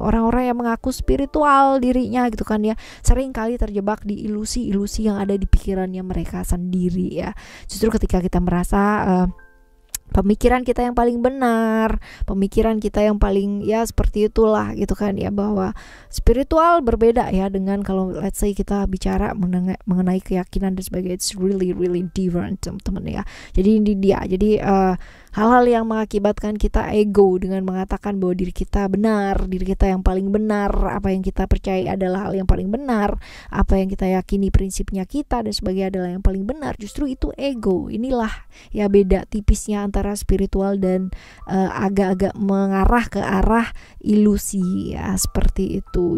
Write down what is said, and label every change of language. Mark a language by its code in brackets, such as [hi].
[id] Orang-orang yang mengaku spiritual dirinya gitu kan ya, sering kali terjebak di ilusi-ilusi yang ada di pikirannya mereka sendiri ya. Justru ketika kita merasa pemikiran kita yang paling benar, pemikiran kita yang paling ya seperti itulah gitu kan ya, bahwa spiritual berbeda ya dengan kalau [en] let's say [id] kita bicara mengenai keyakinan dan sebagainya. [en] It's really really different [id] teman-teman ya. Jadi ini dia. Jadi hal-hal yang mengakibatkan kita ego dengan mengatakan bahwa diri kita benar, diri kita yang paling benar, apa yang kita percaya adalah hal yang paling benar, apa yang kita yakini prinsipnya kita dan sebagainya adalah yang paling benar, justru itu ego. Inilah ya beda tipisnya antara spiritual dan agak-agak mengarah ke arah ilusi ya, seperti itu.